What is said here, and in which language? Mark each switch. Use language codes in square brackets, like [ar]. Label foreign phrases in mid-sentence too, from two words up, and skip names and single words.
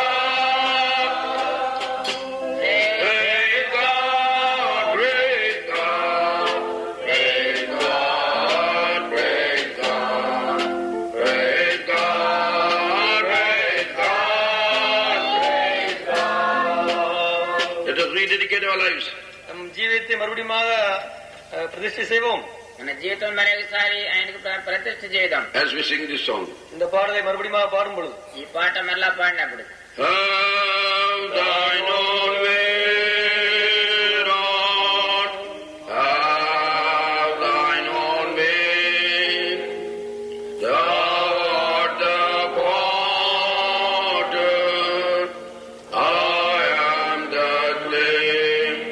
[en] God, praise God, praise God, praise God, praise God, praise God, praise God. Let us rededicate our lives. [ta] நம் ஜீவியத்தை மறுபடியும் பிரதிஷ்டை செய்வோம். [te] మన జీవితం మరొకసారి ఆయనకు ప్రతిష్ఠ చేద్దాం. [en] As we sing this song. [ta] இந்த பாடலை மறுபடியும் பாடும் பொழுது, [te] ఈ పాట మరలా పాడినప్పుడు [en] Have thine own way, Lord. Have thine own way. Thou art the potter, I am the clay.